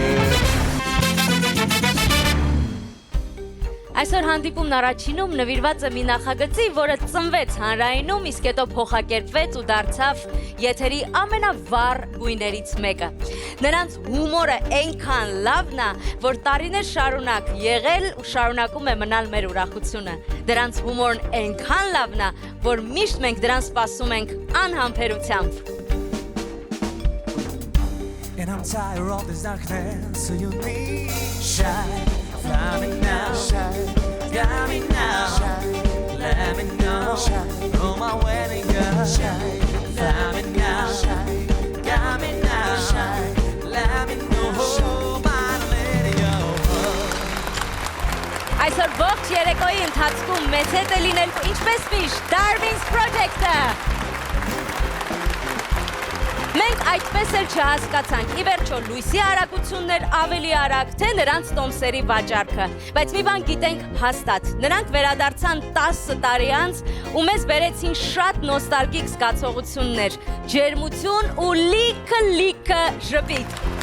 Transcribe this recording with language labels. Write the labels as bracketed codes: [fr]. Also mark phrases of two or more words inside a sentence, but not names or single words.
[hy] Այսօր հանդիպումն առաջինում նվիրված է մի նախագծի, որը ծնվեց հանրայինում, իսկ հետո փոխակերպվեց ու դարձավ եթերի ամենավառ գույներից մեկը։ Նրանց հումորը այնքան լավն է, որ տարիներ շարունակ եղել ու շարունակում է մնալ մեր ուրախությունը։ Դրանց հումորն այնքան լավն է, որ միշտ մենք դրան սպասում ենք անհամբերությամբ։ [en] And I'm tired of this darkness, so you need shine. Fly me now, shine. Got me now, shine. Let me know, shine. On my wedding girl, shine. Fly me now, shine. Got me now, shine. Let me know, by the radio. [hy] Այսօր ողջ երեկոյի ընթացքում մեծ հետ է լինելու ինչպես միշտ Darwin's Project-ը։ Մենք այդպես էլ չհասկացանք, ի վերջո լույսի արագություններ ավելի արագ, թե նրանց տոմսերի վաճառքը, բայց մի բան գիտենք հաստատ, նրանք վերադարձան 10 տարի անց ու մեզ բերեցին շատ նոստալգիկ զգացողություններ, ջերմություն ու լիքը ժպիտ։